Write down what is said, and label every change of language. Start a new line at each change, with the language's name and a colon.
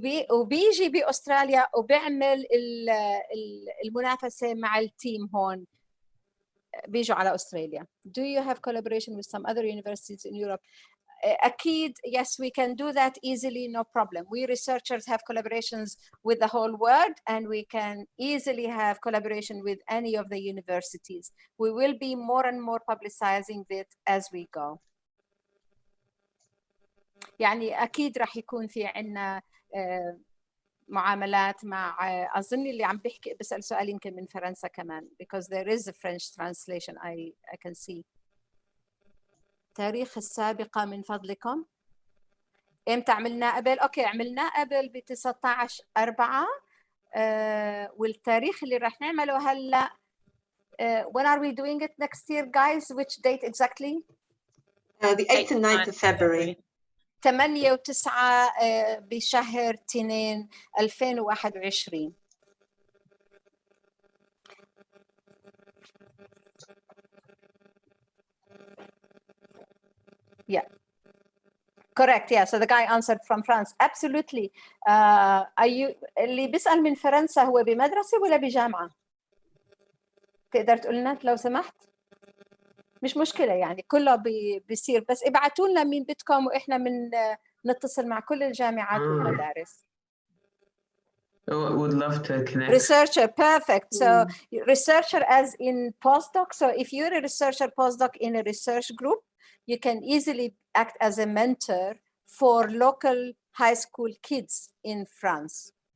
Arabic: وبيجي بأستراليا وبيعمل المنافسة مع التيم هون بيجوا على أستراليا.
English: Do you have collaboration with some other universities in Europe?
Arabic: أكيد,
English: yes, we can do that easily, no problem. We researchers have collaborations with the whole world, and we can easily have collaboration with any of the universities. We will be more and more publicizing it as we go.
Arabic: يعني أكيد راح يكون في عنا معاملات مع أظن اللي عم بيحكي بسأل سؤال يمكن من فرنسا كمان,
English: because there is a French translation I can see.
Arabic: تاريخ السابقة من فضلكم. إمتى عملنا قبل؟ أوكي, عملنا قبل ب 19/4 والتاريخ اللي راح نعمله هلا.
English: When are we doing it next year, guys? Which date exactly? The 8th and 9th of February.
Arabic: 8 و9 بشهر 2 2021.
English: Yeah. Correct. Yeah. So the guy answered from France. Absolutely. Are you
Arabic: اللي بيسأل من فرنسا هو بمدرسة ولا بجامعة؟ تقدر تقول لنا لو سمحت؟ مش مشكلة يعني كله بيصير, بس ابعتوا لنا مين بدكم وإحنا نتصل مع كل الجامعات والمدارس.
English: Would love to connect. Researcher, perfect. So researcher as in postdoc. So if you're a researcher postdoc in a research group, you can easily act as a mentor for local high school kids in France.